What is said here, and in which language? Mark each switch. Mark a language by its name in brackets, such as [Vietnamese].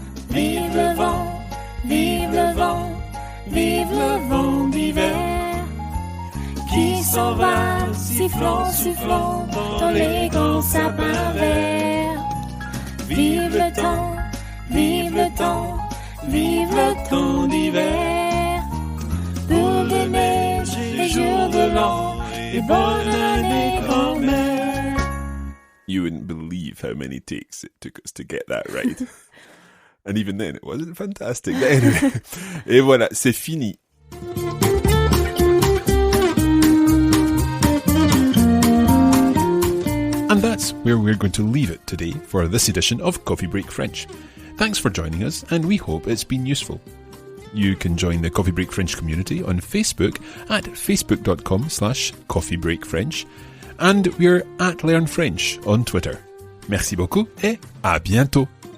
[French] Vive le vent, vive le vent, vive le vent d'hiver qui s'en va sifflant, soufflant dans les grands sapins verts. Vive le temps, vive le temps, vive le temps d'hiver. Boule de neige, les jours de l'an et bonne année grand-mère. [English] You wouldn't believe how many takes it took us to get that right. And even then, it wasn't fantastic. [French] Anyway, et voilà, c'est fini. [English] And that's where we're going to leave it today for this edition of Coffee Break French. Thanks for joining us, and we hope it's been useful. You can join the Coffee Break French community on Facebook at facebook.com/coffeebreakfrench, and we're at Learn French on Twitter. [French] Merci beaucoup et à bientôt.